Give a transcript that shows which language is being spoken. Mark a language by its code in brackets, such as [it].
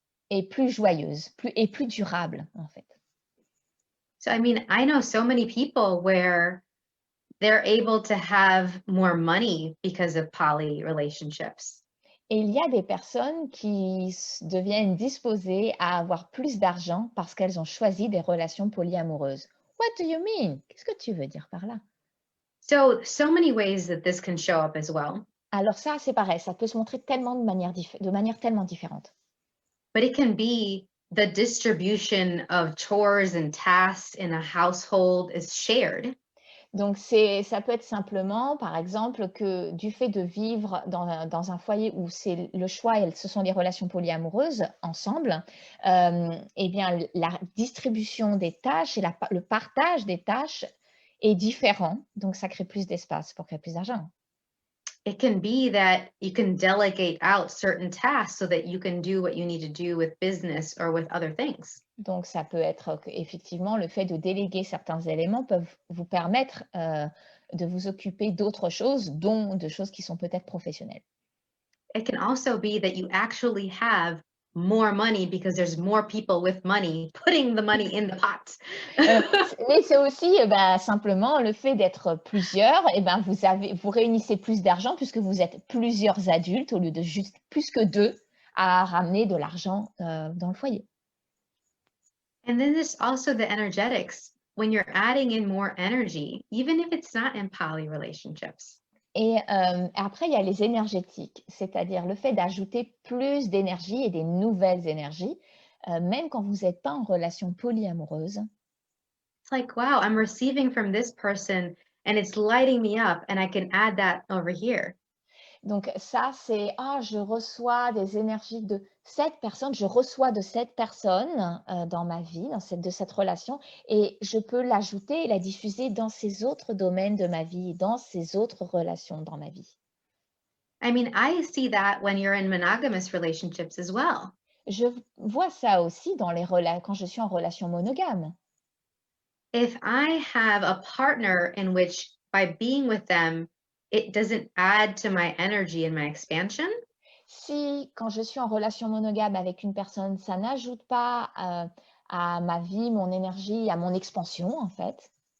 [fr] Et plus joyeuse, plus durable, en fait. [en] So, I mean, I know so many people where they're able to have more money because of poly relationships. [fr] Et il y a des personnes qui deviennent disposées à avoir plus d'argent parce qu'elles ont choisi des relations polyamoureuses. [en] What do you mean? [fr] Qu'est-ce que tu veux dire par là? [en] So many ways that this can show up as well. [fr] Alors ça, c'est pareil, ça peut se montrer tellement de manière tellement différente. [en] But it can be the distribution of chores and tasks in a household is shared. [fr] Donc, ça peut être simplement, par exemple, que du fait de vivre dans un foyer où c'est le choix, ce sont des relations polyamoureuses ensemble, eh bien, la distribution des tâches et le partage des tâches est différent. Donc, ça crée plus d'espace pour créer plus d'argent. [en] It can be that you can delegate out certain tasks so that you can do what you need to do with business or with other things. [fr] Donc, ça peut être effectivement le fait de déléguer certains éléments peuvent vous permettre de vous occuper d'autres choses, dont de choses qui sont peut-être professionnelles. [en] It can also be that you actually have more money because there's more people with money putting the money in the pot. [fr] Mais c'est aussi simplement le fait d'être plusieurs, vous réunissez plus d'argent puisque vous êtes plusieurs adultes au lieu de juste plus que deux à ramener de l'argent dans le foyer. [en] And then there's also the energetics. When you're adding in more energy, even if it's not in poly relationships. [fr] Et après, il y a les énergétiques, c'est-à-dire le fait d'ajouter plus d'énergie et des nouvelles énergies, même quand vous n'êtes pas en relation polyamoureuse. [en] It's like, wow, I'm receiving from this person and it's lighting me up and I can add that over here. [fr] Donc ça, c'est: «Ah, je reçois des énergies de cette personne, je reçois de cette personne, dans ma vie, de cette relation et je peux l'ajouter et la diffuser dans ces autres domaines de ma vie, dans ces autres relations dans ma vie». [en] I mean, I see that when you're in monogamous relationships as well. [fr] Je vois ça aussi dans les rela quand je suis en relation monogame. [en] If I have a partner in which by being with them, it doesn't add to my energy and my expansion, [fr] Si, quand je suis en relation monogame avec une personne, ça n'ajoute pas, à ma vie, mon énergie, à mon expansion, en fait,